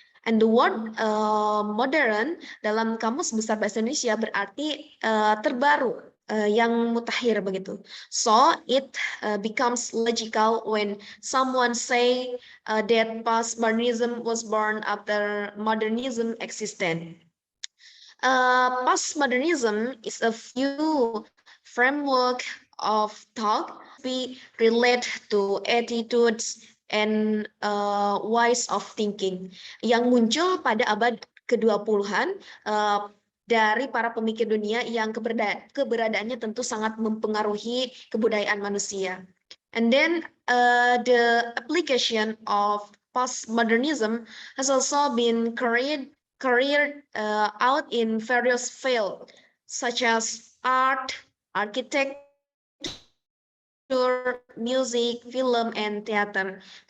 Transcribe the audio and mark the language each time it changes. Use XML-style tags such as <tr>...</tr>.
<en>And the word modern</en> <id>dalam Kamus Besar Bahasa Indonesia berarti terbaru, yang mutakhir begitu.</id> <en>So it becomes logical when someone say that postmodernism was born after modernism existed. Postmodernism is a view framework of thought we relate to attitudes and ways of thinking</en> <id>yang muncul pada abad ke-20-an dari para pemikir dunia yang keberadaannya tentu sangat mempengaruhi kebudayaan manusia.</id> <en>And then the application of postmodernism has also been carried out in various fields such as art, architecture, music, film, and theater.</en>